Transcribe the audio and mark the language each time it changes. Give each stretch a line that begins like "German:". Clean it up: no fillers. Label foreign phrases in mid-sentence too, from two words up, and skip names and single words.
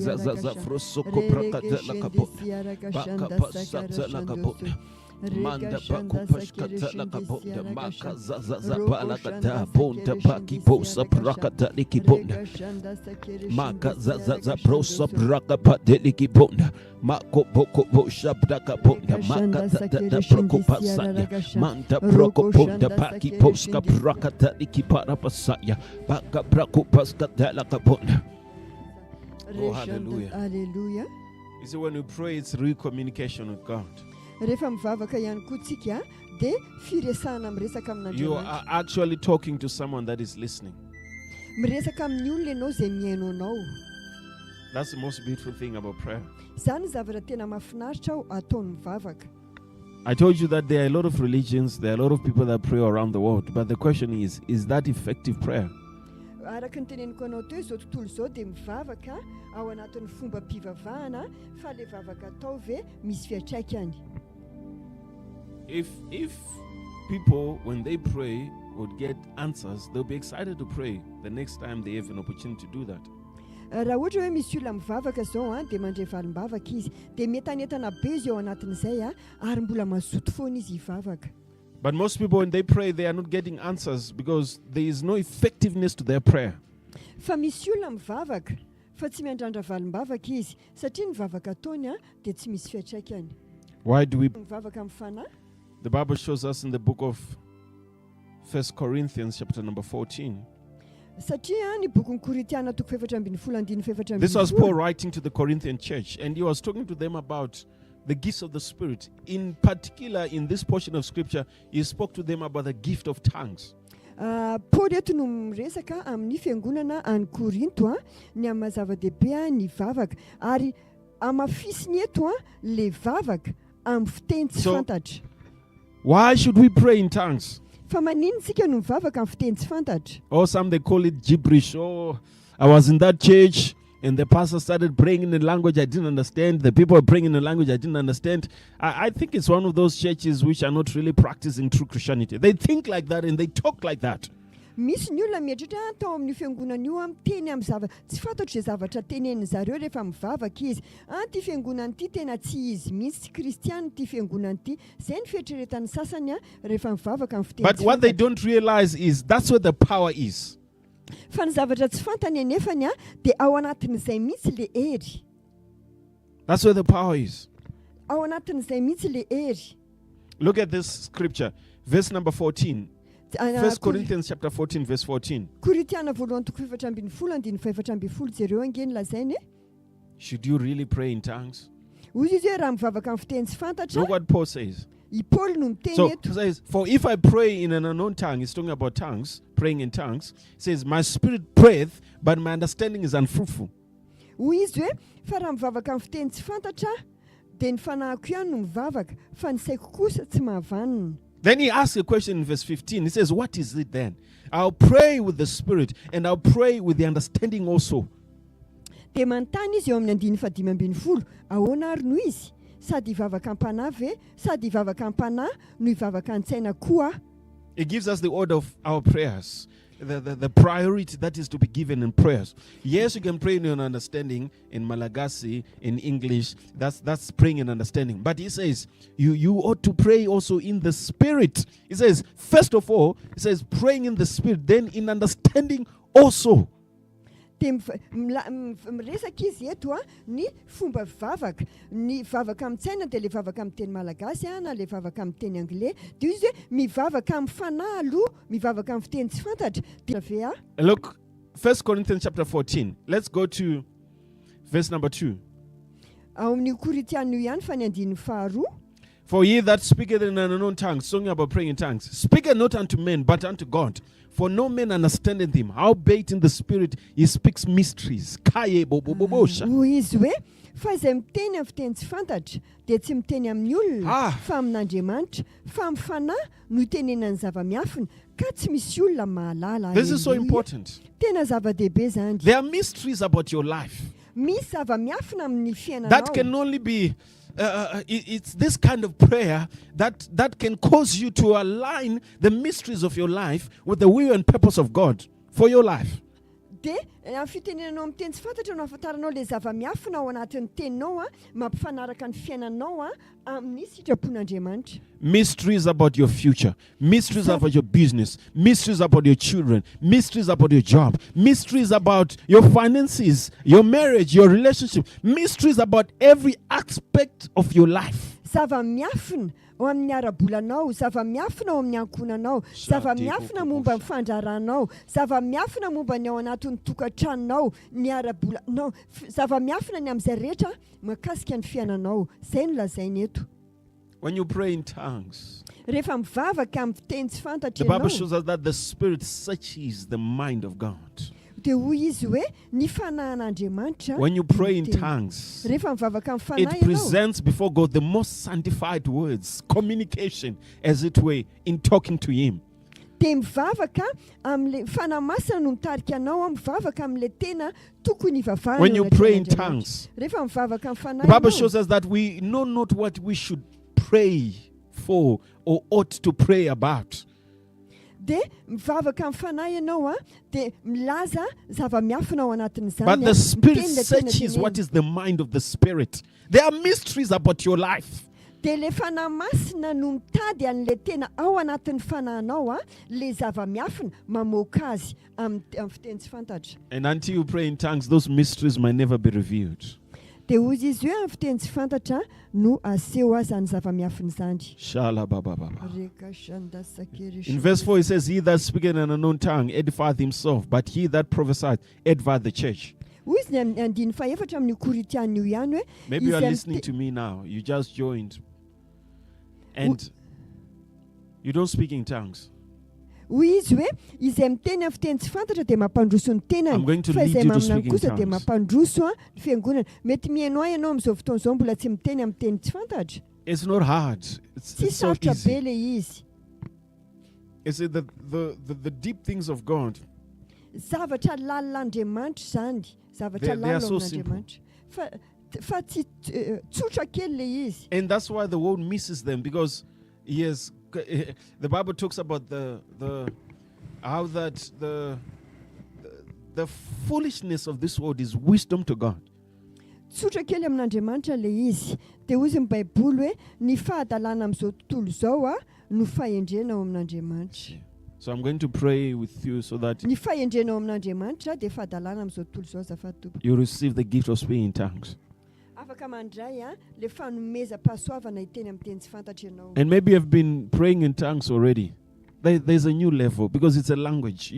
English: kizazazafrosokoprakatalakabona bakapasatalakabona manda bakupashkatalakabona makazazazapalakata bonta pakiposa prakatalikibona makazazazaprosa prakapatelikibona makobokoboshabdakabona makatataprokopasaya manda prokoponda pakiposka prakatalikiparapasaya bakaprakopaskatalakabona. Oh, hallelujah. Hallelujah. You see, when we pray, it's real communication with God.
Malagasy: Rehefa mivavaka ihany koa tsika dia firesahana miresaka
English: You
Malagasy: amin'Andriamanitra.
English: are actually talking to someone that is listening.
Malagasy: Miresaka amin'ny olona ianao izay mihaino anao.
English: That's the most beautiful thing about prayer.
Malagasy: Izany zavatra tena mahafinaritra ataony mivavaka.
English: I told you that there are a lot of religions, there are a lot of people that pray around the world, but the question is that effective prayer?
Malagasy: Araka ny teneniko anao teo izao tontolo izao dia mivavaka ao anatin'ny fomba mpivavahana fa ilay vavaka atao ve misy fiantraikany.
English: If people, when they pray, would get answers, they'll be excited to pray the next time they have an opportunity to do that.
Malagasy: Raha ohatra hoe misy olona mivavaka izao dia mandray valim-bavaka izy dia metanetana be izy ao anatin'izay ary mbola mazoto foana izy hivavaka.
English: But most people, when they pray, they are not getting answers because there is no effectiveness to their prayer.
Malagasy: Fa misy olona mivavaka fa tsy miandrandra valim-bavaka izy satria ny vavaka ataony dia tsy misy fiantraikany.
English: Why do we?
Malagasy: Mivavaka amin'ny fanahy.
English: The Bible shows us in the book of 1 Corinthians chapter number 14.
Malagasy: Satria ny bokin'ny Korintiana toko 4:14.
English: This was Paul writing to the Corinthian church, and he was talking to them about the gifts of the Spirit. In particular, in this portion of Scripture, he spoke to them about the gift of tongues.
Malagasy: Paul eto no miresaka amin'ny fiangonana any Korinto ny amin'ny zava-dehibe ny vavaka ary amafisiny eto le vavaka amin'ny fiteny tsy fantatra.
English: Why should we pray in tongues?
Malagasy: Fa manino tsika no mivavaka amin'ny fiteny tsy fantatra?
English: Or some they call it gibberish. Oh, I was in that church and the pastor started praying in a language I didn't understand. The people were praying in a language I didn't understand. I think it's one of those churches which are not really practicing true Christianity. They think like that and they talk like that.
Malagasy: Misy ny olona mieritritra tao amin'ny fiangonana io miteny amin'ny tsy fantatro izay zavatra tenenin zareo rehefa mivavaka izy. Ty fiangonana ity tena tsy izy mihitsy tsy kristiana ty fiangonana ity. Izay ny fieritreretan'ny sasany rehefa mivavaka amin'ny fiteny.
English: But what they don't realize is that's where the power is.
Malagasy: Fa ny zavatra tsy fantany anefany dia ao anatin'izay mihitsy le hery.
English: That's where the power is.
Malagasy: Ao anatin'izay mihitsy le hery.
English: Look at this scripture, verse number 14. 1 Corinthians chapter 14 verse 14.
Malagasy: Korintiana voalohany toko 4:14 jereo angeny lazainy.
English: Should you really pray in tongues?
Malagasy: Hoy izy hoe raha mivavaka amin'ny fiteny tsy fantatra.
English: Look what Paul says.
Malagasy: I Paul no miteny
English: So
Malagasy: eto.
English: he says, for if I pray in an unknown tongue, he's talking about tongues, praying in tongues. He says, my spirit prayeth, but my understanding is unfruitful.
Malagasy: Hoy izy hoe fa raha mivavaka amin'ny fiteny tsy fantatra dia ny fanahiko ihany no mivavaka fa ny saiko kosa tsy mahavanona.
English: Then he asks a question in verse 15. He says, what is it then? I'll pray with the spirit and I'll pray with the understanding also.
Malagasy: Dia manontany izy eo amin'ny 15:15 ahoana ary noho izy sady hivavaka am-panahy ve sady hivavaka am-panahy no hivavaka an-tsaina koa.
English: It gives us the order of our prayers, the priority that is to be given in prayers. Yes, you can pray in your understanding in Malagasy, in English. That's praying in understanding. But he says you ought to pray also in the spirit. He says, first of all, he says praying in the spirit, then in understanding also.
Malagasy: Dia miresaka izy eto ny fomba vavaka. Ny vavaka amin'ny tsaina dia le vavaka amin'ny teny malagasy na le vavaka amin'ny teny anglais. Dia izy hoe mivavaka amin'ny fanahy aloha, mivavaka amin'ny fiteny tsy fantatra.
English: Look, 1 Corinthians chapter 14. Let's go to verse number 2.
Malagasy: Ao amin'ny Korinthiana ihany fanandin'ny faharoa.
English: For he that speaketh in an unknown tongue, talking about praying in tongues, speaketh not unto men, but unto God. For no man understandeth him. Howbeit in the spirit he speaks mysteries. Kaye bobobosha.
Malagasy: Hoy izy hoe fa izay miteny amin'ny fiteny tsy fantatra dia tsy miteny amin'ny olona fa amin'Andriamanitra, fa amin'ny fanahy no itenenany zava-miafina ka tsy misy olona mahalala.
English: This is so important.
Malagasy: Tena zava-dehibe zany.
English: There are mysteries about your life
Malagasy: Misy zava-miafina amin'ny fiainanao.
English: that can only be it's this kind of prayer that can cause you to align the mysteries of your life with the will and purpose of God for your life.
Malagasy: Dia amin'ny fitenenanao amin'ny teny tsy fantatra no ahafantaranao ilay zava-miafina ao anatin'ny teninao mampifanaraka ny fiainanao amin'ny sitrapon'Andriamanitra.
English: Mysteries about your future, mysteries about your business, mysteries about your children, mysteries about your job, mysteries about your finances, your marriage, your relationship, mysteries about every aspect of your life.
Malagasy: Zava-miafina ao amin'ny ara-bolanao, zava-miafina ao amin'ny ankonanao, zava-miafina momba ny fandraranao, zava-miafina momba ny ao anatin'ny tokantranonao, ny ara-bolanao, zava-miafina ny amin'izay rehetra mahakasika ny fiainanao. Izay no lazainy eto.
English: When you pray in tongues,
Malagasy: Rehefa mivavaka amin'ny fiteny tsy fantatra
English: the Bible
Malagasy: ianao,
English: shows us that the Spirit searches the mind of God.
Malagasy: dia hoy izy hoe ny fanahin'Andriamanitra.
English: When you pray in tongues,
Malagasy: Rehefa mivavaka amin'ny
English: it
Malagasy: fanahy ianao,
English: presents before God the most sanctified words, communication, as it were, in talking to Him.
Malagasy: dia mivavaka amin'ilay fanahy masina no mitarika anao, mivavaka amin'ilay tena tokony ivavahana.
English: When you
Malagasy: ao anatin'Andriamanitra.
English: pray in tongues,
Malagasy: Rehefa mivavaka amin'ny fanahy
English: the Bible
Malagasy: ianao,
English: shows us that we know not what we should pray for or ought to pray about.
Malagasy: dia mivavaka amin'ny fanahy ianao dia milaza zava-miafina ao anatin'izany.
English: But the Spirit
Malagasy: Miteny ilay tena
English: searches
Malagasy: teneny.
English: what is the mind of the Spirit. There are mysteries about your life.
Malagasy: Dia ilay fanahy masina no mitady an'ilay tena ao anatin'ny fanahinao ilay zava-miafina mamoaka azy amin'ny fiteny tsy fantatra.
English: And until you pray in tongues, those mysteries might never be revealed.
Malagasy: Dia hoy izy hoe amin'ny fiteny tsy fantatra no aseho azy any zava-miafina izany. Shalabababa. Reka shanda sakere
English: In verse 4 it says, he that speaketh in an unknown tongue edifieth himself, but he that prophesieth edifieth the church.
Malagasy: hoy izy ny andiny faefatra amin'ny Korintiana io ihany hoe
English: Maybe you are
Malagasy: izy
English: listening to me now. You just joined. And you don't speak in tongues.
Malagasy: hoy izy hoe izay miteny amin'ny fiteny tsy fantatra dia mampandroso ny
English: I'm going
Malagasy: tenany,
English: to
Malagasy: fa
English: lead
Malagasy: izay
English: you to
Malagasy: maminany
English: speak in
Malagasy: kosa dia
English: tongues.
Malagasy: mampandroso ny fiangonana. Mety mihaino ianao amin'izao fotoana izao mbola tsy miteny amin'ny teny tsy fantatra.
English: It's not hard. It's
Malagasy: Tsy
English: so
Malagasy: sarotra be
English: easy.
Malagasy: ilay izy.
English: It's the deep things of God.
Malagasy: Zavatra lalin'Andriamanitra izany, zavatra
English: They are
Malagasy: lalina
English: so
Malagasy: amin'Andriamanitra. Fa tsy tsotra kely ilay izy.
English: And that's why the world misses them, because the Bible talks about how that the foolishness of this world is wisdom to God.
Malagasy: Tsotra kely amin'Andriamanitra ilay izy. Dia hoy izy ny Baiboly hoe ny fahadalana amin'izao tontolo izao no fahendrena ao amin'Andriamanitra.
English: So I'm going to pray with you so that
Malagasy: Ny fahendrena ao amin'Andriamanitra dia fahadalana amin'izao tontolo izao azafady tompo.
English: you receive the gift of speaking in tongues.
Malagasy: Afaka mandray le fanomeza-pahasoavana hiteny amin'ny teny tsy fantatra ianao.
English: And maybe you've been praying in tongues already. There's a new level because it's a language.